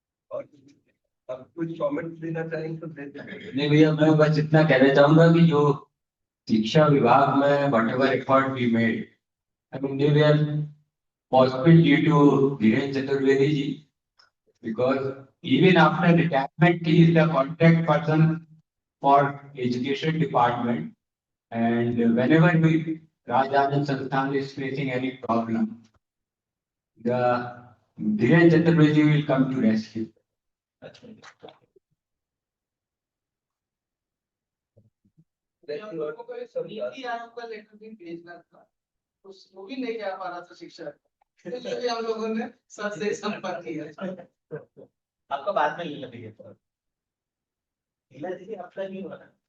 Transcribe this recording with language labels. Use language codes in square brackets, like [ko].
[hi] और आप कुछ कमेंट देना चाहेंगे तो दे दें। नहीं भैया, मैं बस इतना कहना चाहूंगा कि जो शिक्षा विभाग में [en] Whatever effort we made, I mean they were possible due to Dhirendra Chaturvedi ji, because even after retirement he is the contact person for education department, and whenever we Rajanand Sansthan is facing any problem, the Dhirendra Chaturvedi will come to rescue. [hi] लोगों को ये समिति आयोग का letter भी भेजना था, वो भी नहीं जा पा रहा था शिक्षक, इसलिए भी हम लोगों ने सर से संपर्क किया। आपका बाद में ले लेंगे तो लीला दीदी आपका नहीं हो रहा